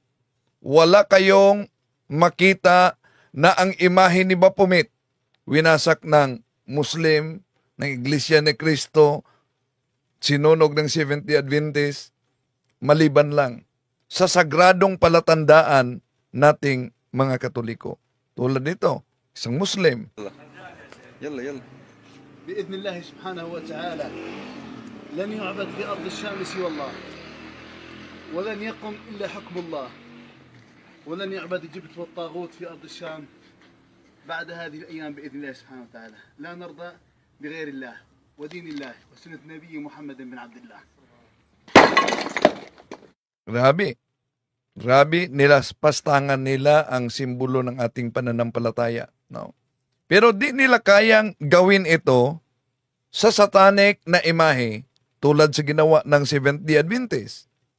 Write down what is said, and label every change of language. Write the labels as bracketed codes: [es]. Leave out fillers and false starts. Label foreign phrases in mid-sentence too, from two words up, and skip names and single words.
[tl] Wala kayong makita na ang imahe ni Baphomet winasak ng Muslim, ng Iglesia ni Cristo, sinunog ng Seventh-day Adventist, maliban lang sa sagradong palatandaan nating mga Katoliko. Tulad nito, isang Muslim. [ar] يلا يلا بإذن الله سبحانه وتعالى لن يعبد في أرض الشام سوى الله ولن يقم إلا حكم الله ولن يعبد الجبت والطاغوت في أرض الشام بعد هذه الأيام بإذن الله سبحانه وتعالى. لا نرضى بغير الله ودين الله وسنة نبي محمد بن عبد الله. [tl] Grabe, pastangan nila ang simbolo ng ating pananampalataya. No? Pero di nila kayang gawin ito sa satanic na imahe tulad sa ginawa ng Seventh-day Adventist.